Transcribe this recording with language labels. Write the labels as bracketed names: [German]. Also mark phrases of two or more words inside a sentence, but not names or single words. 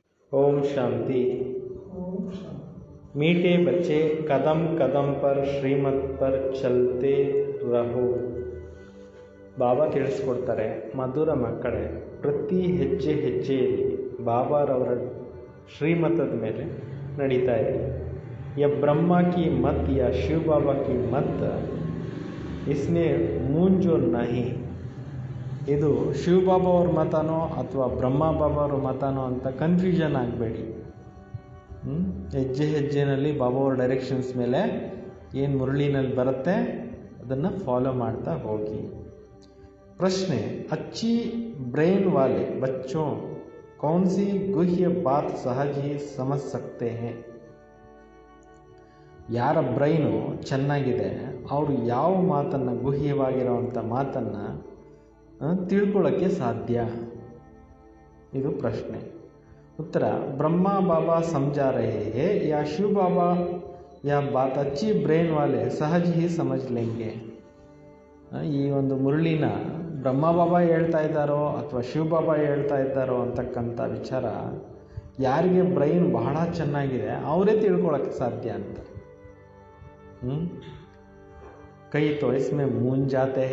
[Hindi] ओम शांति। मीठे बच्चे, कदम कदम पर ಶ್ರೀಮತ್ पर चलते रहो. [Kannada] ಬಾಬಾ ತಿಳಿಸ್ಕೊಡ್ತಾರೆ, ಮಧುರ ಮಕ್ಕಳೇ, ಪ್ರತಿ ಹೆಜ್ಜೆ ಹೆಜ್ಜೆಯಲ್ಲಿ ಬಾಬಾರವರ ಶ್ರೀಮತದ ಮೇಲೆ ನಡೀತಾ ಇದೆ. [Hindi] ये ब्रह्म की मत या शिव बाबा की मत इसमें मूंझो नहीं. [Kannada] ಇದು ಶಿವಬಾಬಾ ಅವ್ರ ಮತನೋ ಅಥವಾ ಬ್ರಹ್ಮ ಬಾಬಾ ಅವ್ರ ಮತನೋ ಅಂತ ಕನ್ಫ್ಯೂಷನ್ ಆಗಬೇಡಿ. ಹೆಜ್ಜೆ ಹೆಜ್ಜೆನಲ್ಲಿ ಬಾಬಾ ಅವ್ರ ಡೈರೆಕ್ಷನ್ಸ್ ಮೇಲೆ ಏನು ಮುರಳಿನಲ್ಲಿ ಬರುತ್ತೆ ಅದನ್ನು ಫಾಲೋ ಮಾಡ್ತಾ ಹೋಗಿ. ಪ್ರಶ್ನೆ, [Hindi] अच्छी ब्रेन वाले बच्चों कौन सी गुह्य बात सहज ही समझ सकते हैं. [Kannada] ಯಾರ ಬ್ರೈನು ಚೆನ್ನಾಗಿದೆ ಅವರು ಯಾವ ಮಾತನ್ನು, ಗುಹ್ಯವಾಗಿರುವಂಥ ಮಾತನ್ನು ತಿಳ್ಕೊಳ್ಳೋಕ್ಕೆ ಸಾಧ್ಯ? ಇದು ಪ್ರಶ್ನೆ. [Hindi] उत्तर, ब्रह्मा बाबा समझा रहे हैं या शिव बाबा या बात अच्छी ब्रेन वाले सहज ही समझ लेंगे. [Kannada] ಈ ಒಂದು ಮುರಳಿನ ಬ್ರಹ್ಮ ಬಾಬಾ ಹೇಳ್ತಾ ಇದ್ದಾರೋ ಅಥವಾ ಶಿವ ಬಾಬಾ ಹೇಳ್ತಾ ಇದ್ದಾರೋ ಅಂತಕ್ಕಂಥ ವಿಚಾರ ಯಾರಿಗೆ ಬ್ರೈನ್ ಬಹಳ ಚೆನ್ನಾಗಿದೆ ಅವರೇ ತಿಳ್ಕೊಳ್ಳೋಕ್ಕೆ ಸಾಧ್ಯ ಅಂತ. [Hindi] कई तोइसमें मूंझते है.